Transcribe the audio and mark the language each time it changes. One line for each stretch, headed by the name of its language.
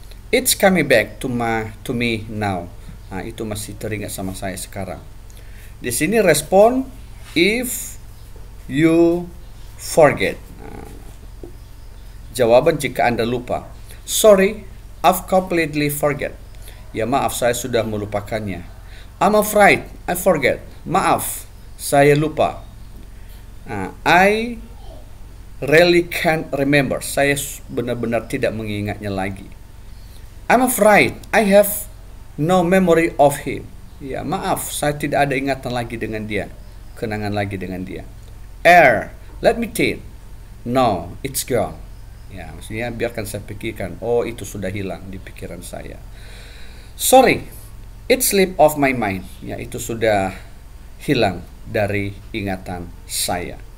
English: It's coming back to me now.
Indonesian: Nah, itu masih teringat sama saya sekarang. Di sini respon
English: if you forget.
Indonesian: Jawaban jika Anda lupa.
English: Sorry, I've completely forget.
Indonesian: Ya, maaf, saya sudah melupakannya.
English: I'm afraid I forget.
Indonesian: Maaf, saya lupa.
English: I really can't remember.
Indonesian: Saya benar-benar tidak mengingatnya lagi.
English: I'm afraid I have no memory of him.
Indonesian: Ya, maaf, saya tidak ada ingatan lagi dengan dia, kenangan lagi dengan dia.
English: Let me think. No, it's gone.
Indonesian: Ya, maksudnya biarkan saya pikirkan. Oh, itu sudah hilang di pikiran saya.
English: Sorry, it slipped off my mind.
Indonesian: Ya, itu sudah hilang dari ingatan saya.